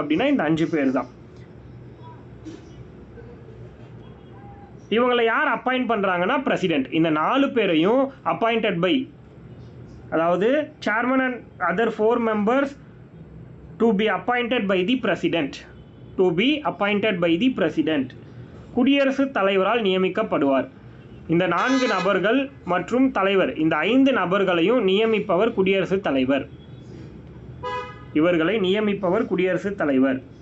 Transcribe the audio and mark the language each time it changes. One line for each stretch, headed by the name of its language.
Tamil: அப்படின்னா இந்த 5 பேர் தான். இவங்களை யார் அப்பாயிண்ட் பண்ணுறாங்கன்னா பிரசிடென்ட். இந்த 4 பேரையும் அப்பாயிண்டட் பை, அதாவது chairman and other 4
English: members to be appointed by the president. To be appointed by the president.
Tamil: குடியரசுத் தலைவரால் நியமிக்கப்படுவார். இந்த 4 நபர்கள் மற்றும் தலைவர், இந்த 5 நபர்களையும் நியமிப்பவர் குடியரசுத் தலைவர். இவர்களை நியமிப்பவர் குடியரசுத் தலைவர்.